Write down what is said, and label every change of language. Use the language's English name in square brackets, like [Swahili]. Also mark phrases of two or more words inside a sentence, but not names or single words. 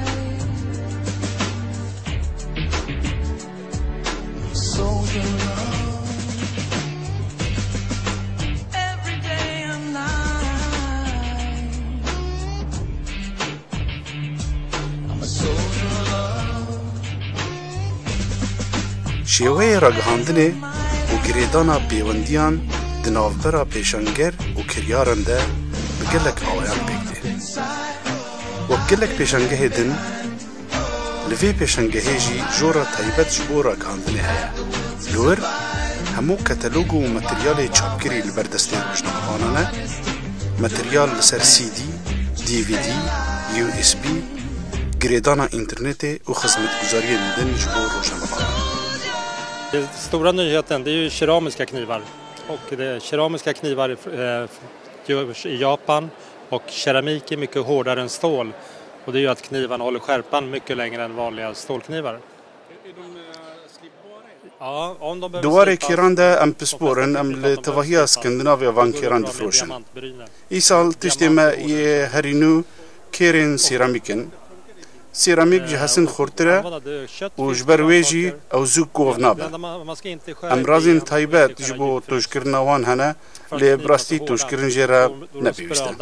[English] Soldier love, every day and night. I'm a soldier love. [Kurdish] شێوەیە ڕەگەهاندنێ و گرێدانا پەیوەندیان di navbera pêşenger û kiryaran de bi gelek awayan pêk tê. Wek gelek pêşengehê din, li vê pêşengehê jî jora taybet ji bo ragihandinê heye. Li wir, hemû katalog û materyalê çapkirî li ber destê rojnamevanan e, materyal li ser CD, DVD, USB, girêdana internetê û xizmetguzariyên din ji bo rojnamevanan. [Swedish] Den stora nyheten, det är ju keramiska knivar. Och keramiska knivar görs i Japan, och keramik är mycket hårdare än stål. Och det gör att knivarna håller skärpan mycket längre än vanliga stålknivar. Ja, om de behöver [Kurdish] دوارێ کێران de em pisporin em li tevahiya Skandinavya van kêran difrojin. Îsal tiştê me yê herî nû kêrên sêramîk in. Sêramîk ji hesin xurtir e û ji ber wê jî ew zû kov nabe. Em razên taybet ji bo tûjkirina wan hene, lê bi rastî tûjkirin jê re nepêwîst e.